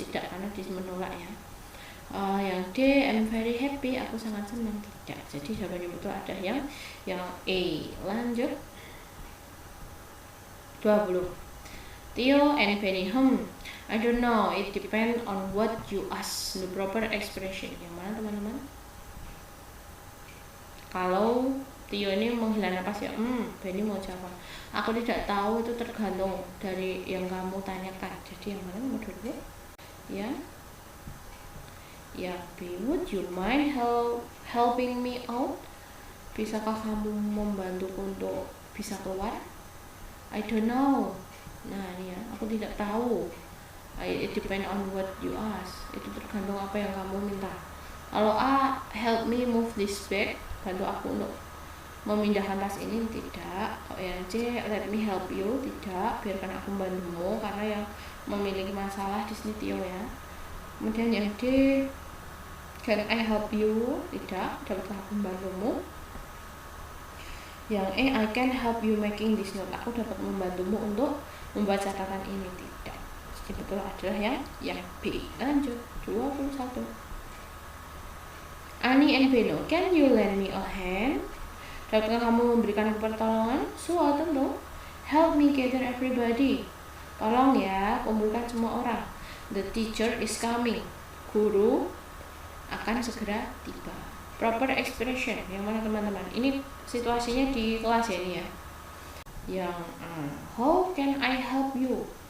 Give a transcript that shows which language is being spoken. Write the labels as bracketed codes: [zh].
[id] Tidak, karena dia menolak ya. Yang D, [en] I'm very happy, [id] aku sangat senang. Tidak. Jadi jawabannya betul ada yang E. Lanjut 20. [en] Theo and Penny, I don't know, it depends on what you ask. The proper expression. [id] Yang mana teman-teman? Kalau Theo ini menghela napas ya, Penny mau jawab, aku tidak tahu, itu tergantung dari yang kamu tanyakan. Jadi yang mana nomor 20? Ya. [en] Ya, B, would you mind helping me out? [id] Bisakah kamu membantuku untuk bisa keluar? [en] I don't know. [id] Nah, ini ya, aku tidak tahu. [en] It depends on what you ask. [id] Itu tergantung apa yang kamu minta. Kalau A, [en] help me move this bag, [id] bantu aku untuk memindahkan tas ini. Tidak. Kalau yang C, [en] let me help you. [id] Tidak, biarkan aku membantumu, karena yang memiliki masalah di sini Theo ya. Kemudian yang D, [en] Can I help you? [id] Tidak. Dapatkah aku membantumu? [en] Yang I can help you making this note. [id] Aku dapat membantumu untuk membuat catatan ini. Tidak. Jadi betul adalah yang B. Lanjut. 21. [en] Ani and Beno, can you lend me a hand? [id] Dapatkah kamu memberikan pertolongan? [en] Sure, [id] tentu. [en] Help me gather everybody. [id] Tolong ya, kumpulkan semua orang. [en] The teacher is coming. [id] Guru akan segera tiba. Proper expression, yang mana teman-teman? Ini situasinya di kelas ya, ini ya. Yang [en] how can I help you?